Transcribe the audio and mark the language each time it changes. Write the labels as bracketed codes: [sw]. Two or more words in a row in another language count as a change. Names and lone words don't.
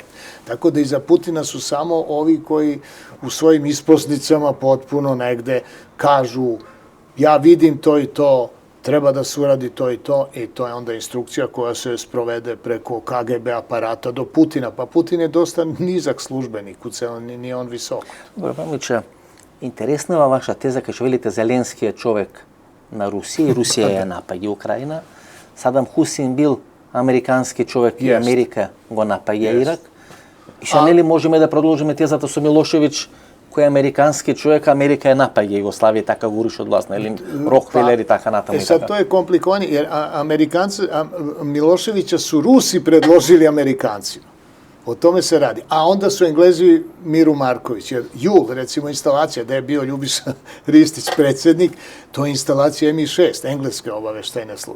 [sr] Tako da iza Putina su samo ovi koji u svojim isposnicama potpuno negde kažu ja vidim to i to, treba da se uradi to i to je onda instrukcija koja se sprovede preko KGB aparata do Putina. Pa Putin je dosta nizak službenik, nije on visok. Dobro, Pavliče, [mk] интересна е ваша теза, кај што велите Зеленски е човек на Русија и Русија ја напаѓа Украина. Садам Хусин бил американски човек и Америка го напаѓа Ирак. И што нели можеме да продолжиме тезата со Милошевиќ, кој е американски човек, Америка ја напаѓа Југославија, така гуриш од власт, нели? Рокфелер и така натаму. [sr] Sad to je komplikovanje, jer Miloševića su Rusi predložili Amerikancima. O tome se radi. A onda su Englezi Miru Marković. Jer Jul, recimo, instalacija, da je bio Ljubiša Ristić predsjednik, to je instalacija MI6, engleske obaveštajne službe.